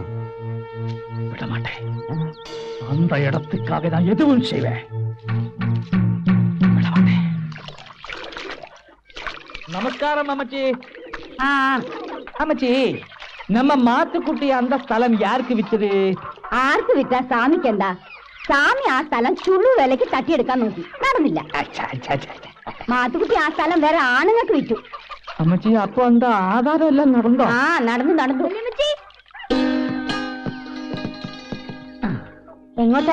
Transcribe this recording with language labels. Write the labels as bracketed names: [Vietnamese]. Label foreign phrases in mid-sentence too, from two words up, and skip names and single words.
[Tamil] விட மாட்டேன். அந்த இடத்துக்காக நான் எதுவும் செய்வேன். விட மாட்டேன். நமஸ்காரம் அம்மச்சி. அம்மச்சி, நம்ம மாத்துக்குட்டி அந்த ஸ்தலம் யாருக்கு வித்தது? [Malayalam] ആർക്ക് വിറ്റാ? സാമിക്ക് എന്താ? സാമി ആ സ്ഥലം ചുള്ളു വിലക്ക് തട്ടിയെടുക്കാൻ നോക്കി, നടന്നില്ല. മാത്തുക്കുട്ടി ആ സ്ഥലം വേറെ ആണുങ്ങൾക്ക് വിറ്റു. അമ്മച്ചി, അപ്പൊ എന്താ ആധാരം എല്ലാം നടന്നോ? ആ, നടന്നു നടന്നു. എങ്ങോട്ടാ?